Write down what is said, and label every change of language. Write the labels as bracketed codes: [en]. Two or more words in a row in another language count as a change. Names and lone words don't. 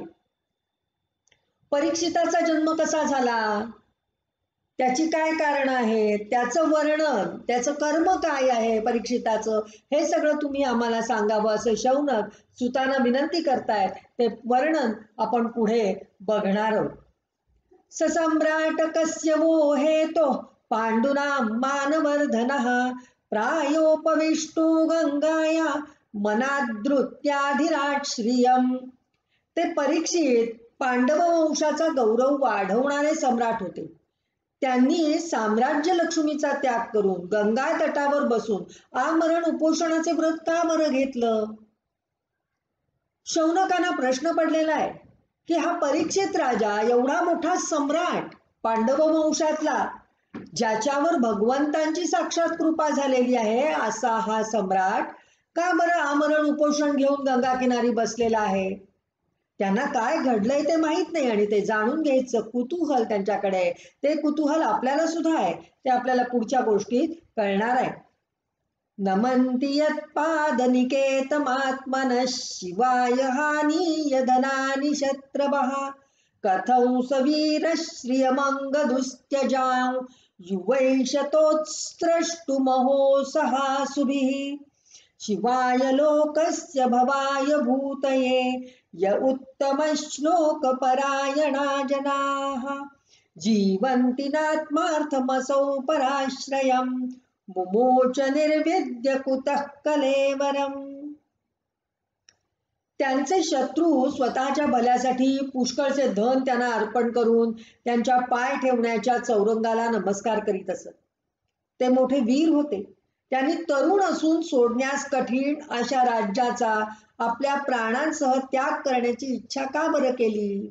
[mr] परीक्षिताचा जन्म कसा झाला, त्याची काय कारण आहेत, त्याचं वर्णन, त्याचं कर्म काय आहे परीक्षिताचं, हे सगळं तुम्ही आम्हाला सांगावं असे शौनक सुतांना विनंती करतायत. ते वर्णन आपण पुढे बघणार आहोत. [sa] ससम्राट कस्य वो हेतो पांडुना मानवर्धनः प्रायोपविष्टो गंगाया मनादृत्याधिराट श्रियम. [mr] ते परीक्षित पांडव वंशाचा गौरव वाढवणारे सम्राट होते. त्यांनी साम्राज्य लक्ष्मीचा त्याग करून गंगा तटावर बसून आमरण उपोषणाचे व्रत का बरं घेतलं? शौनकांना प्रश्न पडलेला आहे की हा परीक्षित राजा, एवढा मोठा सम्राट पांडव वंशातला, ज्याच्यावर भगवंतांची साक्षात कृपा झालेली आहे, असा हा सम्राट का बरं आमरण उपोषण घेऊन गंगा किनारी बसलेला आहे? त्यांना काय घडलंय ते माहित नाही आणि ते जाणून घ्यायचं कुतूहल त्यांच्याकडे आहे. ते कुतूहल आपल्याला सुद्धा आहे, ते आपल्याला पुढच्या गोष्टीत कळणार आहे. [sa] नमन्ति यत्पादनिकेतमात्मनः शिवाय हानीय धनानि शत्रवः कथं स वीरः श्रियमङ्गदुस्त्यजां युवैषतोत्स्रष्टुमहो सहासुभिः शिवाय लोकस्य भवाय भूतये य उत्तमश्लोकपरायणा जनाः जीवन्ति नात्मार्थमसौ पराश्रयम् मुमोच निर्विद्य कुतः कलेवरम्. [mr] त्यांचे शत्रू स्वतःच्या भल्यासाठी पुष्कळचे धन त्यांना अर्पण करून त्यांच्या पाय ठेवण्याच्या चौरंगाला नमस्कार करीत असत. ते मोठे वीर होते. त्यांनी तरुण असून सोडण्यास कठीण अशा राज्याचा आपल्या प्राणांसह त्याग करण्याची इच्छा का बरं केली?